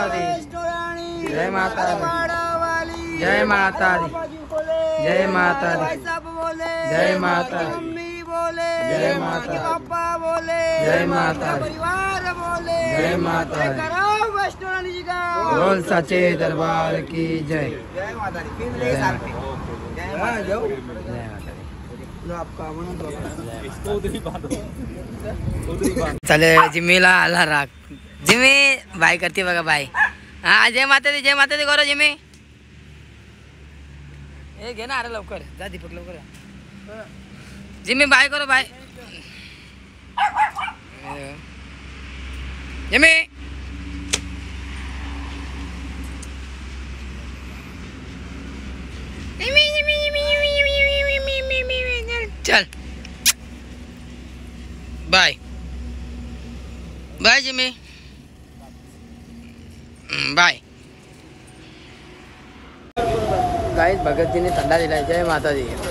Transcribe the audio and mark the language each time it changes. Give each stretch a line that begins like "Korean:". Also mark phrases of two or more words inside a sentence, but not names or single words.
Hindi: दी जय माता दी जय माता दी जय माता दी जय माता जय माता जय माता जय माता बोल सच्चे दरबार की जय जय माता दी
Marathi: चालेल जिम्मीला आला राग जिम्मी बाय करते बघा बाय हा
Hindi: जय माता दी करो जिम्मी
Marathi: ए घे ना अरे लवकर जा दीपक लवकर
Hindi: जिम्मी बाय करो बाय जिम्मी चल
English: bye bye
Hindi: जिम्मी बाय गाइस भगत जी ने ठंडा दिलाय जय माता दी